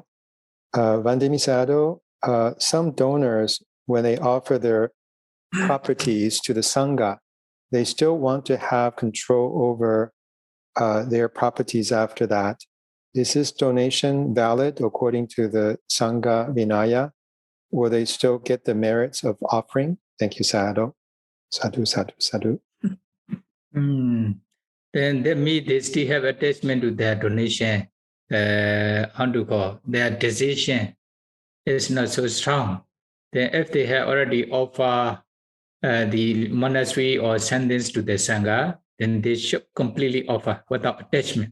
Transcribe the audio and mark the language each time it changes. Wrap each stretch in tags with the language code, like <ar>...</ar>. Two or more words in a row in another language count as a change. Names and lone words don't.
<en>Vandemi Sayadaw, some donors, when they offer their properties to the Sangha, they still want to have control over their properties after that. Is this donation valid according to the Sangha Vinaya? Will they still get the merits of offering? Thank you, Sayadaw.</en> <pi>Sadhu, sadhu, sadhu.</pi> <en>Then they still have attachment to their donation. Their decision is not so strong. Then if they have already offered the monastery or sentence to the Sangha, then they should completely offer without attachment.</en>